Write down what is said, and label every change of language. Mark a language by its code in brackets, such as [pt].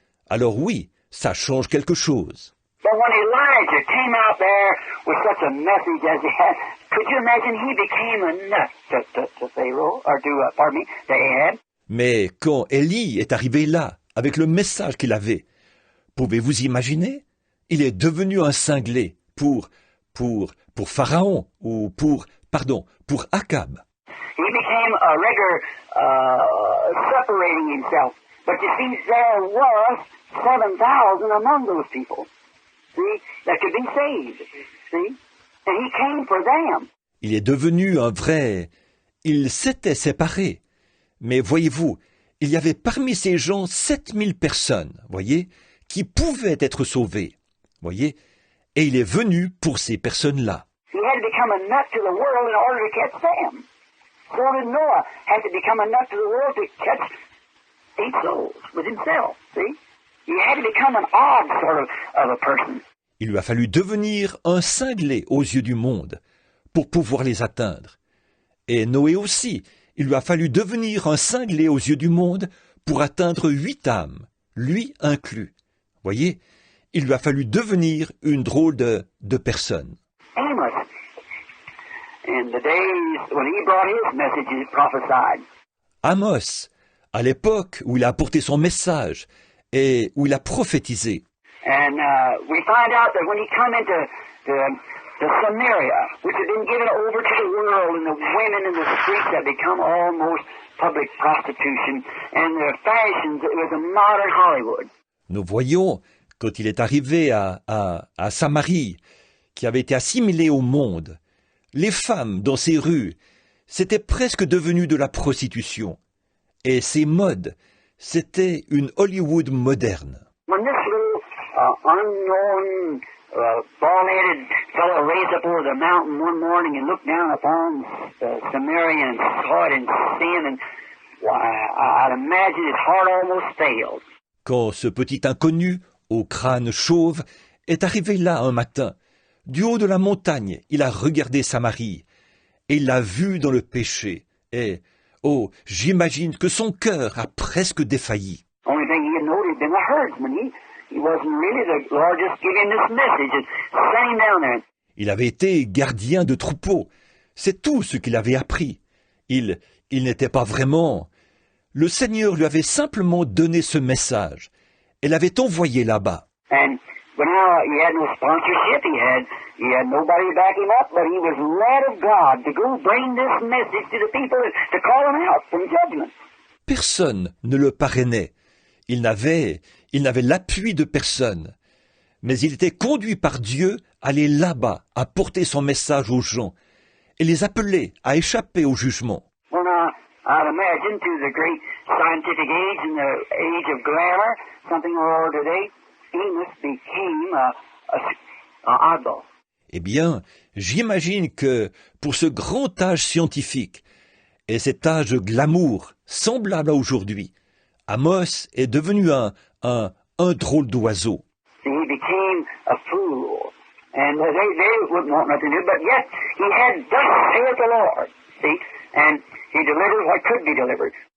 [fr] Alors oui, ça change quelque chose. [en] But when Elijah came out there with such a message as he had, could you imagine he became a nut to Pharaoh, or to Ahab? [fr] Mais quand Élie est arrivé là, avec le message qu'il avait, pouvez-vous imaginer? Il est devenu un cinglé pour Pharaon, ou pour Akab. [en] He became a regular separating himself. But you see, there was 7,000 among those people, see, that could be saved, see? And he came for them. [fr] Il est devenu un vrai... Il s'était séparé. Mais voyez-vous, il y avait parmi ces gens 7000 personnes, voyez, qui pouvaient être sauvées, voyez, et il est venu pour ces personnes-là. [en] He had to become a nut to the world in order to catch them. So did Noah had to become a nut to the world to catch 8 souls with himself, see? He had to become an odd sort of a person. [fr] Il lui a fallu devenir un cinglé aux yeux du monde pour pouvoir les atteindre. Et Noé aussi, il lui a fallu devenir un cinglé aux yeux du monde pour atteindre 8 âmes, lui inclus. Voyez, il lui a fallu devenir une drôle de personne. [en] Amos, in the days when he brought his message, he prophesied. [fr] Amos, à l'époque où il a apporté son message et où il a prophétisé. [en] And we find out that when he come into Samaria, which had been given over to the world, and the women in the streets had become almost public prostitution, and their fashions, it was a modern Hollywood. [fr] Nous voyons, quand il est arrivé à Samarie, qui avait été assimilée au monde, les femmes dans ces rues, c'était presque devenu de la prostitution. Et ces modes, c'était une Hollywood moderne. [en] When this little unknown bald-headed fellow raised up over the mountain one morning and looked down upon Samaria and saw it in sin, and I'd imagine his heart almost failed. [fr] Quand ce petit inconnu, au crâne chauve, est arrivé là un matin, du haut de la montagne, il a regardé Samarie, et il l'a vu dans le péché, et, oh, j'imagine que son cœur a presque défailli. [en] Only thing he had known, he'd been a herdsman. He wasn't really the Lord just gave him this message and sent him down there. [fr] Il avait été gardien de troupeau. C'est tout ce qu'il avait appris. Il n'était pas vraiment... Le Seigneur lui avait simplement donné ce message et l'avait envoyé là-bas. [en] And now he had no sponsorship, he had nobody to back him up, but he was led of God to go bring this message to the people to call them out from judgment. [fr] Personne ne le parrainait. Il n'avait l'appui de personne. Mais il était conduit par Dieu à aller là-bas, à porter son message aux gens, et les appeler à échapper au jugement. [en] Well, now, I'd imagine to the great scientific age and the age of glamour, something or today, Amos became a oddball. [fr] Eh bien, j'imagine que pour ce grand âge scientifique, et cet âge glamour, semblable à aujourd'hui, Amos est devenu un drôle d'oiseau. [en] He became a fool. And they wouldn't want nothing to do, but yet he had thus saith the Lord. See? And he delivered what could be delivered.